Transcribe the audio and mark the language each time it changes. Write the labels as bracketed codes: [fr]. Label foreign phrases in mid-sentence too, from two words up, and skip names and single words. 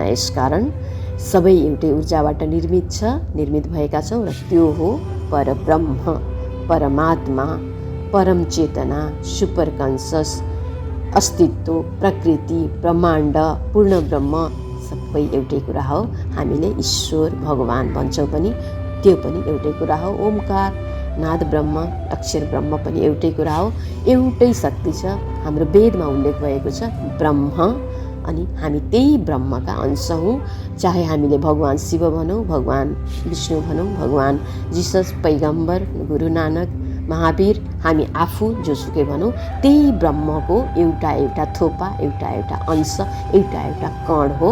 [ne] यसकारण सबै एउटै ऊर्जाबाट निर्मित भएका छौँ र त्यो हो परब्रह्म, परमात्मा, परम चेतना, [en] super conscious, [ne] अस्तित्व, प्रकृति, ब्रह्माण्ड, पूर्ण ब्रह्म सबै एउटै कुरा हो। हामीले ईश्वर, भगवान भन्छौँ पनि त्यो पनि एउटै कुरा हो। ओमकार, नाद ब्रह्म, अक्षर ब्रह्म पनि एउटै कुरा हो। एउटै शक्ति छ। हाम्रो वेदमा उल्लेख भएको छ ब्रह्म, अनि हामी त्यही ब्रह्मका अंश हौँ। चाहे हामीले भगवान शिव भनौँ, भगवान विष्णु भनौँ, भगवान जिसस, पैगम्बर, गुरु नानक, महावीर, हामी आफू जोसुकै भनौँ, त्यही ब्रह्मको एउटा एउटा थोपा, एउटा एउटा अंश, एउटा एउटा कण हो।